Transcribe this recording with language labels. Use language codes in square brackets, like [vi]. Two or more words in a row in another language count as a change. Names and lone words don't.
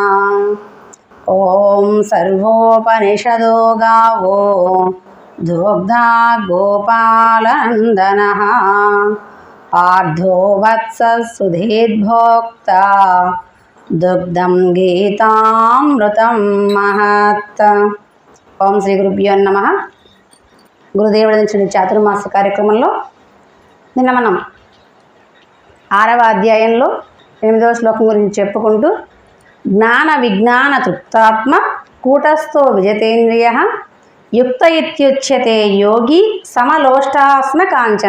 [sa] ॐ सर्वोपनिषदो गावो दुग्धा गोपालनन्दनः पार्थो वत्सः सुधीर्भोक्ता दुग्धं गीतामृतं महत्। ఓం శ్రీ గురుభ్యో నమః. [te] గురుదేవుడి నుంచి చాతుర్మాస కార్యక్రమంలో నిన్న మనం 6వ అధ్యాయంలో 8వ శ్లోకం గురించి చెప్పుకుంటూ [sa] జ్ఞాన విజ్ఞాన తృప్తాత్మ కూటస్థో విజతేంద్రియ యుక్త ఇత్యుచ్యతే యోగి సమలోష్టాస్న కాంచన.